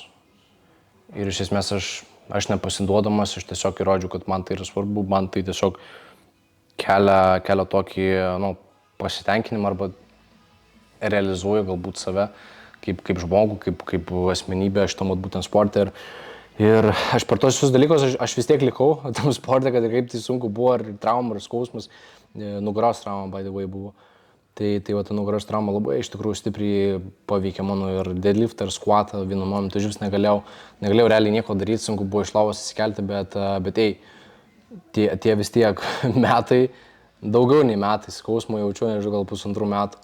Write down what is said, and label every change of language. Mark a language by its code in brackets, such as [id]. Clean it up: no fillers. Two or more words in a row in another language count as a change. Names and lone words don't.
[lt] Ir iš esmės aš nepasiduodamas, aš tiesiog įrodžiau, kad man tai yra svarbu, man tai tiesiog kelia tokį pasitenkinimą arba realizuoju galbūt save kaip žmogų, kaip asmenybę šitam būtent sporte. Ir aš per tos visus dalykus, aš vis tiek likau tam sporte, kad kaip tai sunku buvo, ir trauma, ir skausmas, nugaros trauma, [en] by the way, [lt] buvo. Tai ta nugaros trauma labai iš tikrųjų stipriai paveikė mano ir deadliftą, ir squatą vienu momentu. Aš negalėjau realiai nieko daryti, sunku buvo iš lovos įsikelti, bet tie vis tiek metai, daugiau nei metai skausmo jaučiu, nežinau, gal 1,5 metų.